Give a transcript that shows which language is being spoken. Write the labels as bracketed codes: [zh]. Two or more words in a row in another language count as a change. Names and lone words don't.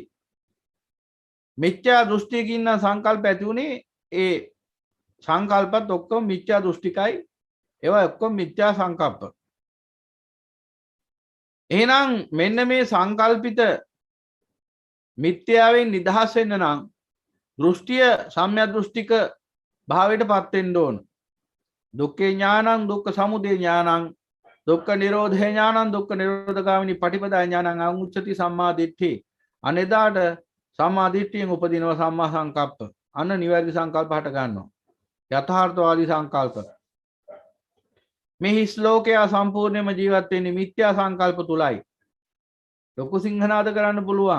[si] මිත්‍යා දෘෂ්ටියකින් නම් සංකල්ප ඇති උනේ ඒ සංකල්පත් ඔක්කොම මිත්‍යා දෘෂ්ටිකයි. ඒවා ඔක්කොම මිත්‍යා සංකල්ප. එහෙනම් මෙන්න මේ සංකල්පිත මිත්‍යාවෙන් නිදහස් වෙන්න නම් දෘෂ්ටිය සම්‍යක් දෘෂ්ටික භාවයටපත් වෙන්න ඕන. [pi] දුක්ඛේ ඥානං දුක්ඛ සමුදය ඥානං දුක්ඛ නිරෝධේ ඥානං දුක්ඛ නිරෝධගාමිනී පටිපදා ඥානං අනුච්චති සම්මා දිට්ඨි. [si] අනේදාට සම්මා දිට්ඨියෙන් උපදිනවා [pi] සම්මා සංකප්ප. [si] අන්න නිවැරදි සංකල්ප හට ගන්නවා. යථාර්ථවාදී සංකල්ප. මේ ශ්ලෝකය සම්පූර්ණයෙන්ම ජීවත් වෙන්නේ මිත්‍යා සංකල්ප තුලයි. ලොකු සිංහනාද කරන්න පුළුවන්.